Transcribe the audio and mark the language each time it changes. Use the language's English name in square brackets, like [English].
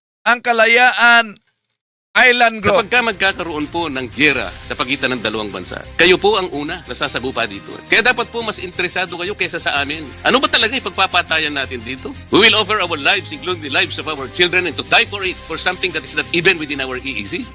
[Filipino] Ang Kalayaan Island Group. kapag ka magkakaroon po ng giyera sa pagitan ng dalawang bansa, kayo po ang una na sasagupa dito. Kaya dapat po mas interesado kayo kaysa sa amin. Ano ba talaga ipagpapatayan natin dito? [English] We will offer our lives, including the lives of our children, and to die for it, for something that is not even within our EEZ.